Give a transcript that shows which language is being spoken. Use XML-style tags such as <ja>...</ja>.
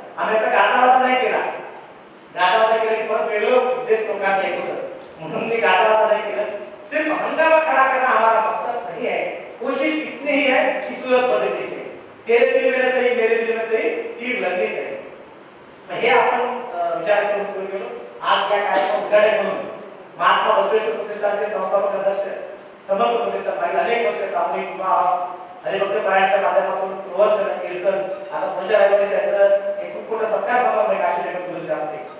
<mr>आम्ही याचा गाजावाजा नाही केला. गाजावाजा केला की परत वेगळं उद्देश लोकांचा येतो सर म्हणून मी</mr> <hi>गाजावाजा नहीं किया. सिर्फ हंगामा खड़ा करना हमारा मकसद नहीं है. कोशिश इतनी ही है कि सूरत बदलनी चाहिए. तेरे दिल में सही मेरे दिल में सही तीर लगनी चाहिए.</hi> <mr>हे आपण विचार करून सुरू केलो. आज या कार्यक्रम उद्घाटन म्हणून महात्मा बसवेश्वर प्रतिष्ठानचे संस्थापक अध्यक्ष समर्थ प्रतिष्ठान मागील अनेक वर्ष सामूहिक विवाह हरिभक्त पारायणच्या माध्यमातून प्रवचन कीर्तन आता पुढच्या रविवारी त्याचं एक खूप मोठा सत्कार समारंभ आहे काशी जगत गुरुच्या हस्ते.</mr>